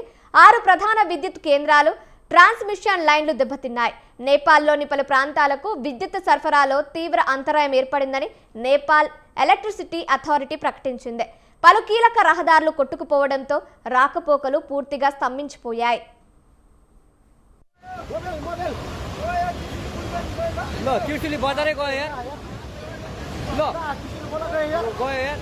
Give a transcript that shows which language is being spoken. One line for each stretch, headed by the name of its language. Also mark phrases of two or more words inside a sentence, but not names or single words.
Telugu: 6 ప్రధాన విద్యుత్ కేంద్రాలు,
English: transmission lines
Telugu: దెబ్బతిన్నాయి. నేపాల్లోని పలు ప్రాంతాలకు విద్యుత్ సరఫరాలో తీవ్ర అంతరాయం ఏర్పడిందని నేపాల్ ఎలక్ట్రిసిటీ అథారిటీ ప్రకటించింది. పలు కీలక రహదారులు కొట్టుకుపోవడంతో రాకపోకలు పూర్తిగా స్తంభించిపోయాయి.
Nepali: ल त्रिशुली बजारै गयो यार. ल गयो यार.